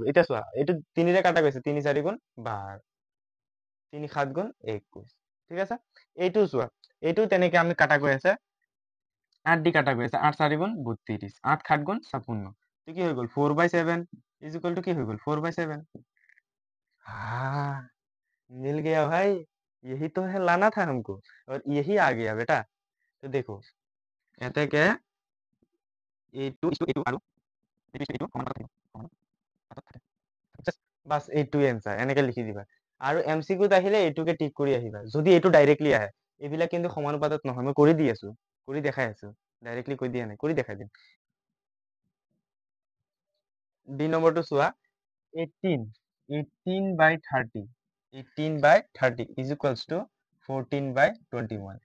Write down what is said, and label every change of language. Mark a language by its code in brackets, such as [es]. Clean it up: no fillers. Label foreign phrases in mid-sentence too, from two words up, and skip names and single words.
[as] এতিয়া চোৱা, এইটো 3 ৰে কাটা গৈছে, 3 × 4 = 12, 3 × 7 = 21, ঠিক আছে? এইটো চোৱা, এইটো তেনেকে আমি কাটা গৈ আছে, 8 দি কাটা গৈ আছে, 8 × 4 = 32, 8 × 7 = 56। তো কি হৈ গ'ল? 4/7 = কি হৈ গ'ল? 4/7। [hi] हाँ, मिल गया भाई, यही तो है लाना था हमको, और यही आ गया बेटा। तो देखो, कहते हैं क्या, A2 [as] আৰু এইটো সমানুপাত থাকিব। বাছ এইটোৱে এনসাৰ, এনেকে লিখি দিবা। আৰু MCQত আহিলে এইটোকে টিক কৰি আহিবা, যদি এইটো ডাইৰেক্টলি আহে। এইবিলাক কিন্তু সমানুপাতত নহয়, মই কৰি দি আছো, কৰি দেখাই আছো, ডাইৰেক্টলি কৈ দিয়া নাই, কৰি দেখাই দিম। বি নম্বৰটো চোৱা, 18/30, 18/30 = 14/21।